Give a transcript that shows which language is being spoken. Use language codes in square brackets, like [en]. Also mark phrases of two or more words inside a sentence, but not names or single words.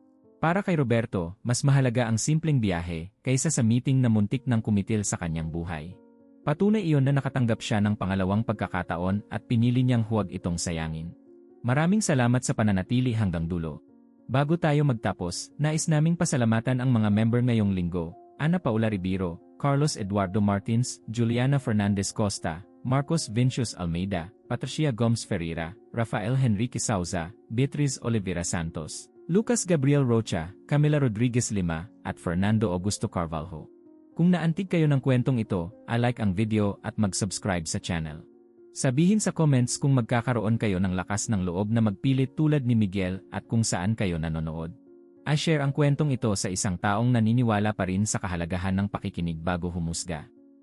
[tl] Para kay Roberto, mas mahalaga ang simpleng biyahe kaysa sa meeting na muntik ng kumitil sa kanyang buhay. Patunay iyon na nakatanggap siya ng pangalawang pagkakataon at pinili niyang huwag itong sayangin. Maraming salamat sa pananatili hanggang dulo. Bago tayo magtapos, nais naming pasalamatan ang mga member ngayong linggo: Ana Paula Ribiro, Carlos Eduardo Martins, Juliana Fernandez Costa, Marcos Vincius Almeida, Patricia Gomes Ferreira, Rafael Henrique Sauza, Beatriz Olivera Santos, Lucas Gabriel Rocha, Camila Rodriguez Lima, at Fernando Augusto Carvalho. Kung naantig kayo ng kwentong ito, i-like ang video at mag-subscribe sa channel. Sabihin sa comments kung magkakaroon kayo ng lakas ng loob na magpilit tulad ni Miguel at kung saan kayo nanonood. I-share ang kwentong ito sa isang taong naniniwala pa rin sa kahalagahan ng pakikinig bago humusga.